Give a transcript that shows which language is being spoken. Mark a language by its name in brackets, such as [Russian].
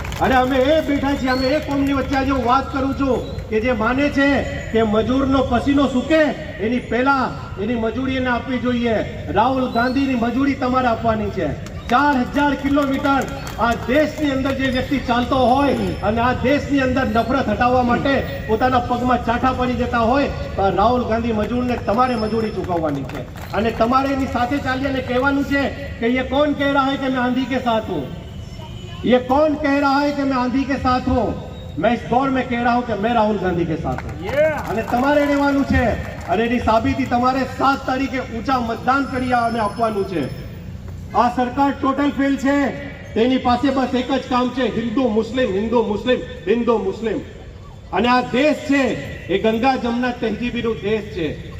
[Gujarati] અને અમે એ બેઠા છીએ, અમે એ કોમની વચ્ચે આજે હું વાત કરું છું કે જે માને છે કે મજૂરનો પસીનો સૂકે એની પહેલા એની મજૂરી એને આપવી જોઈએ. રાહુલ ગાંધીની મજૂરી તમારે આપવાની છે. 4000 કિલોમીટર આ દેશની અંદર જે વ્યક્તિ ચાલતો હોય અને આ દેશની અંદર નફરત હટાવવા માટે પોતાના પગમાં ચાઠા પડી જતા હોય તો રાહુલ ગાંધી મજૂરને તમારે મજૂરી ચૂકવવાની છે. અને તમારે એની સાથે ચાલીને કહેવાનું છે કે [Hindi] ये कौन कह रहा है कि मैं आंधी के साथ हूँ, ये कौन कह रहा है कि मैं आंधी के साथ हूँ, मैं इस दौर में कह रहा हूँ कि मैं राहुल गांधी के साथ हूँ. [Gujarati] અને તમારે રહેવાનું છે અને એની સાબિતી તમારે 7 તારીખે ઊંચા મતદાન કરી અને આપવાનું છે. આ સરકાર ટોટલ ફેલ છે. તેની પાસે બસ એક જ કામ છે, હિન્દુ મુસ્લિમ, હિન્દુ મુસ્લિમ, હિન્દુ મુસ્લિમ. અને આ દેશ છે એ ગંગા જમના તહેજીબીનો દેશ છે.